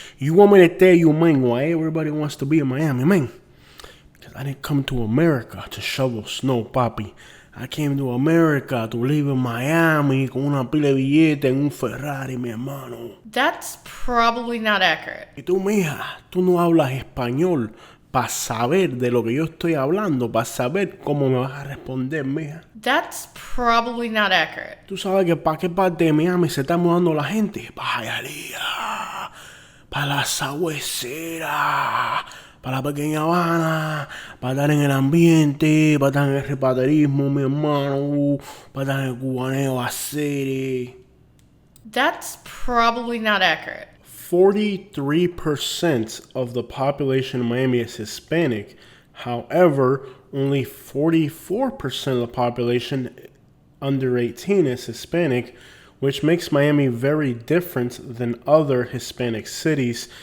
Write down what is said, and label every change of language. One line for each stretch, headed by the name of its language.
English: You want me to tell you, man, why everybody wants to be in Miami, man? Because I didn't come to America to shovel snow, papi. I came to America to live in Miami
Spanish: con una pila de billete en un Ferrari, mi hermano.
English: That's probably not accurate.
Spanish: Y tú, mija, tú no hablas español para saber de lo que yo estoy hablando, para saber cómo me vas a responder, mija.
English: That's probably not accurate.
Spanish: Tú sabes que para qué parte de Miami se está mudando la gente. Para Hialeah, para la sabuesera, para la pequeña Habana, para estar en el ambiente, para estar en el repaterismo, mi hermano, para estar en el cubaneo hacer.
English: That's probably not accurate. 43% of the population in Miami is Hispanic. However, only 44% of the population under 18 is Hispanic, which makes Miami very different than other Hispanic cities.